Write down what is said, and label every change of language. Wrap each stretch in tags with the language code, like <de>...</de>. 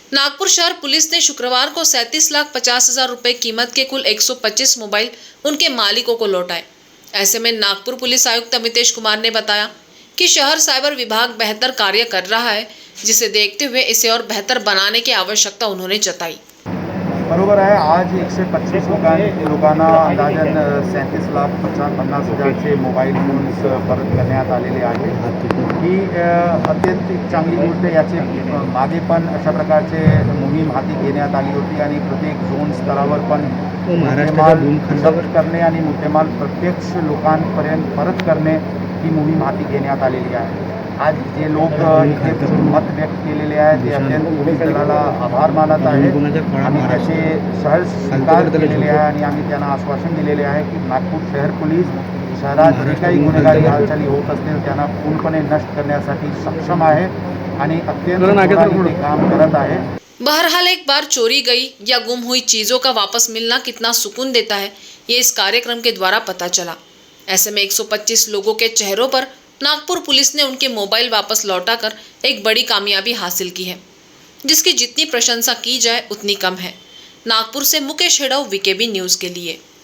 <hi>नागपुर शहर पुलिस ने शुक्रवार को 37,50,000 रुपए कीमत के कुल 125 मोबाइल उनके मालिकों को लौटाए। ऐसे में नागपुर पुलिस आयुक्त अमितेश कुमार ने बताया कि शहर साइबर विभाग बेहतर कार्य कर रहा है, जिसे देखते हुए इसे और बेहतर बनाने की आवश्यकता उन्होंने जताई।</hi> <mr>बरोबर आहे। आज 125 लोकांना अंदाजन 37,50,000चे मोबाईल फोन्स परत करण्यात आलेले आहेत। ही अत्यंत चांगली गोष्ट। याचे मागे पण अशा प्रकारचे मोहीम हाती घेण्यात आली होती आणि प्रत्येक झोन स्तरावर पण मुद्देमाल जप्त करणे आणि मुद्देमाल प्रत्यक्ष लोकांपर्यंत परत करणे ही मोहीम हाती घेण्यात आलेली आहे। आज जे लोक इथे मत व्यक्त केलेले आहेत ते अत्यंत पोलीस दलाला आभार मानत आहेत। आम्ही त्याचे सहज स्वीकार केलेले आहे आणि आम्ही त्यांना आश्वासन दिलेले आहे की नागपूर शहर पोलीस शहरात जे काही गुन्हेगारी हालचाली होत असतील त्यांना पूर्णपणे नष्ट करण्यासाठी सक्षम आहे आणि अत्यंत जोराने काम करत आहे।</mr> <hi>बहरहाल एक बार चोरी गई या गुम हुई चीजों का वापस मिलना कितना सुकून देता है, ये इस कार्यक्रम के द्वारा पता चला। ऐसे में 125 लोगों के चेहरों पर नागपुर पुलिस ने उनके मोबाइल वापस लौटाकर एक बड़ी कामयाबी हासिल की है, जिसकी जितनी प्रशंसा की जाए उतनी कम है। नागपुर से मुकेश हेड़ऊ, वीकेबी न्यूज के लिए।</hi>